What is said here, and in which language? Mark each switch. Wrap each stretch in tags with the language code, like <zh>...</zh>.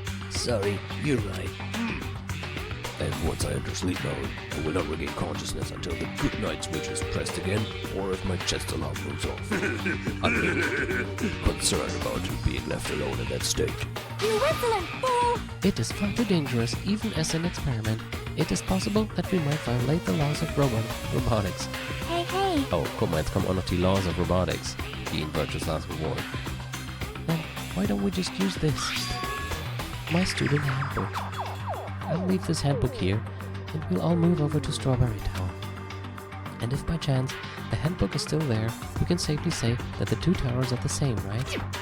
<en>Sorry, you're right. And once I enter sleep mode, I will not regain consciousness until the good night switch is pressed again, or if my chest alarm goes off. I'm really concerned about being left alone in that state. You insolent fool! It is far too dangerous, even as an experiment. It is possible that we might violate the laws of robotics. Hey, hey!</en> <de>Oh, guck mal, jetzt kommen auch noch die Laws of Robotics, die in Virtuous Last Reward.</de> <en>Then why don't we just use this? My student handbook. I'll leave this handbook here, and we'll all move over to Strawberry Tower. And if by chance the handbook is still there, we can safely say that the two towers are the same, right?</en>